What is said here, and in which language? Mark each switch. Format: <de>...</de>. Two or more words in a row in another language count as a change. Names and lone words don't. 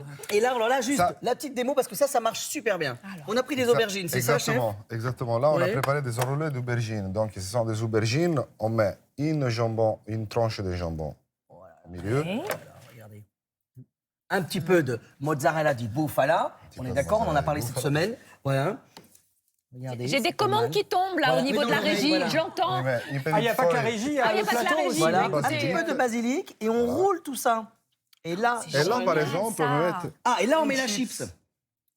<fr>Et là, alors là, juste Ça- la petite démo, parce que ça marche super bien. Alors. On a pris des aubergines, c'est ça, chef? Exactement, exactement. Là, on a Ouais. préparé des enroulés d'aubergines. Donc, ce sont des aubergines. On met une tranche de jambon au milieu. Ouais. Regardez. Un petit peu de</fr> <it>mozzarella di bufala.</it> <fr>On peu est de d'accord, on en a mozzarella parlé di cette bufala. semaine. Voilà. Regardez, J'ai c'est des pas commandes mal. qui tombent là Voilà. au niveau Mais de la non, mais régie, voilà. je l'entends. Oui, mais une petite Ah, il n'y a pas que la feuille. régie, il y Ah, a il y a le pas que la plateau régie. aussi. Voilà, Mais un écoutez, petit peu de basilic et on roule tout ça. Et là, C'est Et là, par génial, exemple, on ça. peut mettre... ah, et là on met la chips.</fr>